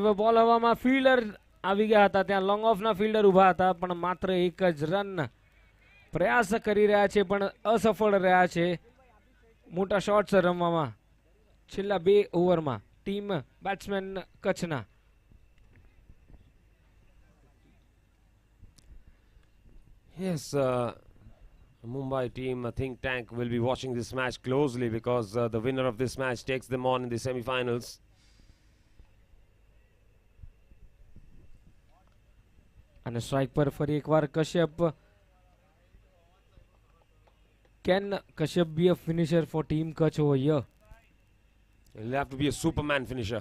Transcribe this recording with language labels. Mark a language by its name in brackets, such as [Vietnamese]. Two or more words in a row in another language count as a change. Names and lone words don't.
[Gujarati] બોલ હવામાં, ફિલ્ડર આવી ગયા હતા ત્યાં, લોંગ ઓફના ફિલ્ડર ઊભા હતા પણ માત્ર એક જ રન પ્રયાસ કરી રહ્યા છે પણ અસફળ રહ્યા છે મોટા શોટ્સ રમવામાં છેલ્લા 2 ઓવરમાં ટીમ બેટ્સમેન કચ્છના. [English] Yes, Mumbai team think tank will be watching this match closely because the winner of this match takes them on in the semi-finals. [Gujarati] અને સ્ટ્રાઇક પર ફરી એકવાર કશ્યપ. [English] Can Kashyap be a finisher for team Kutch over here? He'll have to be a Superman finisher.